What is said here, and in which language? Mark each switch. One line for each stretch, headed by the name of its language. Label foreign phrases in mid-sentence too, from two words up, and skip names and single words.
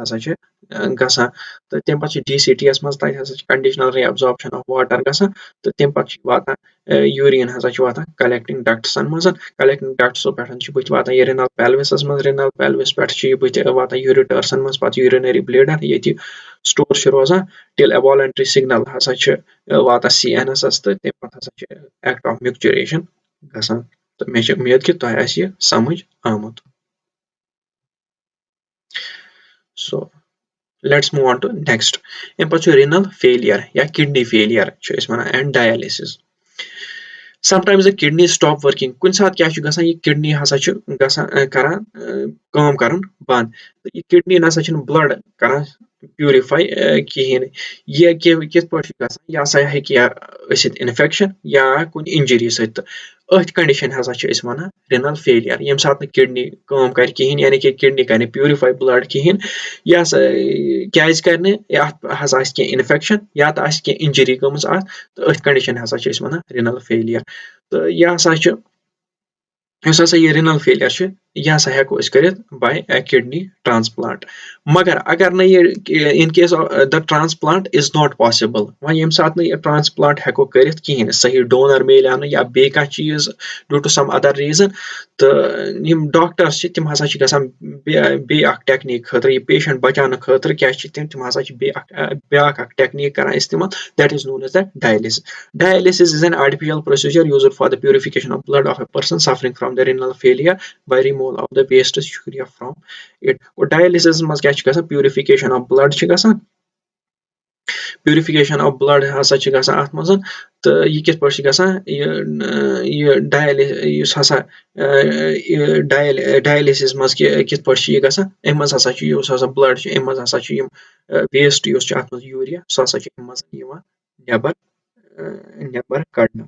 English: DCT conditional reabsorption of water urine collecting ducts collecting ducts renal pelvis renal pelvis ureters urinary bladder store till a voluntary signal CNS act of micturition.
Kashmiri: तो मे उम्मीद कि तोह आसि समझ आमुत।
English: So let's move on to next.
Kashmiri: اَمہِ پَتہٕ چھُ
English: renal failure
Kashmiri: یا
English: kidney failure
Kashmiri: چھِ أسۍ وَنان
English: and dialysis. Sometimes the kidney stop working.
Kashmiri: کُنہِ ساتہٕ کیٛاہ چھُ گژھان یہِ kidney ہسا چھُ گژھان کران کٲم کرُن بنٛد. یہِ kidney نسا چھُنہٕ blood کران پیورِفاے کِہینۍ. یہِ کِتھ پٲٹھۍ چھُ گژھان یہِ ہسا ہیٚکہِ ٲسِتھ اِنفیکشن یا کُنہِ اِنجری سۭتۍ تہٕ أتھۍ کَنڈِشن ہسا چھِ أسۍ وَنان
English: renal failure.
Kashmiri: ییٚمہِ ساتہٕ نہٕ kidney کٲم کرِ کِہینۍ یعنی کہِ kidney کرِ نہٕ پیورِفاے blood کِہینۍ یہِ ہسا کیازِ کرِ نہٕ اَتھ ہسا آسہِ کینٛہہ اِنفیکشن یا تہٕ آسہِ کینٛہہ اِنجری گٔمٕژ اَتھ تہٕ أتھۍ کَنڈِشن ہسا چھِ أسۍ وَنان
English: renal failure.
Kashmiri: تہٕ یہِ ہسا چھُ یُس ہسا یہِ
English: renal failure
Kashmiri: چھُ یہِ ہسا ہٮ۪کو أسۍ کٔرِتھ
English: by a kidney transplant.
Kashmiri: مگر اگر نہٕ یہِ
English: in case of the transplant is not possible
Kashmiri: وۄنۍ ییٚمہِ ساتہٕ نہٕ یہِ transplant ہٮ۪کو کٔرِتھ کِہینۍ صحیح donor میلیو نہٕ یا بیٚیہِ کانٛہہ چیٖز
English: due to some other reason
Kashmiri: تہٕ یِم ڈاکٹرس چھِ تِم ہسا چھِ گژھان بیٚیہِ اکھ ٹیکنیٖک خٲطرٕ یہِ پیشنٹ بچاونہٕ خٲطرٕ کیاہ چھِ تِم ہسا چھِ بیاکھ اکھ ٹیکنیٖک کران استعمال
English: that is known as the dialysis. Dialysis is an artificial procedure used for the purification of blood of a person suffering from the renal failure by removal of the waste urea from it.
Kashmiri: Dialysis منٛز کیاہ چھِ گژھان
English: purification of blood
Kashmiri: چھِ گژھان
English: purification of blood
Kashmiri: ہسا چھِ گژھان اَتھ منٛز تہٕ یہِ کِتھ پٲٹھۍ چھِ گژھان یہِ یُس ہسا ڈایلِسِس منٛز کِتھ پٲٹھۍ چھِ یہِ گژھان اَمہِ منٛز ہسا چھُ یُس ہسا بٕلڈ چھُ اَمہِ منٛز ہسا چھُ یِم ویسٹ یُس چھُ اَتھ منٛز یوٗریا سُہ ہسا چھُ اَمہِ منٛز یِوان نٮ۪بر کڑنہٕ.